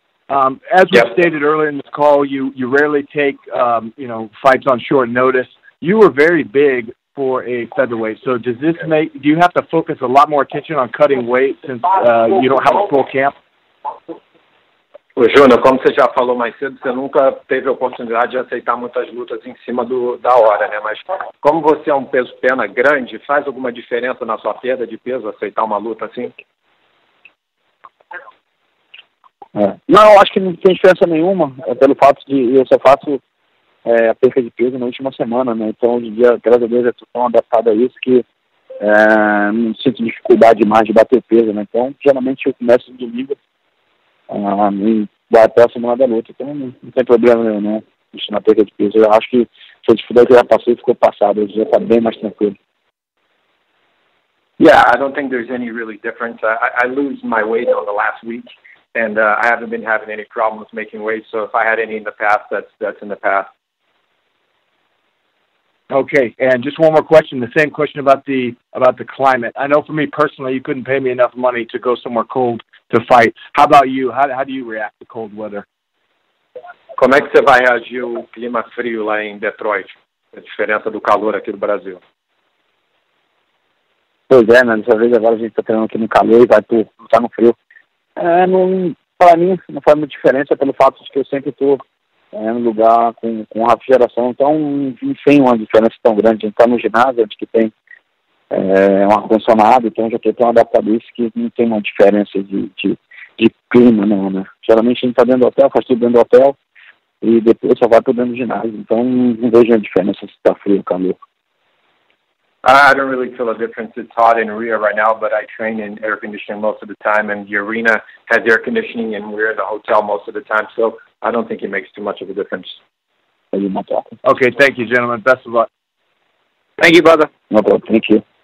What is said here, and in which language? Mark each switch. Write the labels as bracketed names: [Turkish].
[English] As we stated earlier in this call, you rarely take you know, fights on short notice. You were very big for a featherweight, so do you have to focus a lot more attention on cutting weight since you don't have a full camp? [Portuguese] Ô, Júnior, como você já falou mais cedo, você nunca teve a oportunidade de aceitar muitas lutas em cima da hora, né? Mas como você é um peso-pena grande, faz alguma diferença na sua perda de peso aceitar uma luta assim? Não, eu acho que não tem diferença nenhuma, pelo fato de eu só faço a perca de peso na última semana, né? Então, hoje em dia, graças a Deus, eu estou tão adaptado a isso que não sinto dificuldade mais de bater peso, né? Então, geralmente, eu começo no domingo e vai até a semana da luta. Então, não tem problema nenhum, né? Isso na perca de peso. Eu acho que a dificuldade que eu já passei ficou passada. Hoje já está bem mais tranquilo. [English] Yeah, I don't think there's any really difference. I lose my weight on the last week, and I haven't been having any problems making weight. So if I had any in the past, that's in the past. Okay, and just one more question. The same question about the climate. I know for me personally, you couldn't pay me enough money to go somewhere cold to fight. How about you? How do you react to cold weather? [Portuguese] Como é que você vai reagir ao clima frio lá em Detroit? A diferença do calor aqui do Brasil. Pois é, né? Dessa vez agora a gente está treinando aqui no calor e vai estar no frio. Para mim, não faz muita diferença pelo fato de que eu sempre estou no lugar com refrigeração. Então, não tem uma diferença tão grande. A gente está no ginásio, onde que tem um ar-condicionado, então já estou tão adaptado a isso que não tem uma diferença de clima, não, né? Geralmente a gente está dentro do hotel, faz tudo dentro do hotel e depois só vai para dentro do ginásio. Então, não vejo a diferença se está frio ou calor. [English] I don't really feel a difference. It's hot in Rio right now, but I train in air conditioning most of the time, and the arena has air conditioning, and we're in the hotel most of the time, so I don't think it makes too much of a difference. Okay, thank you, gentlemen. Best of luck. Thank you, brother. No problem. Thank you.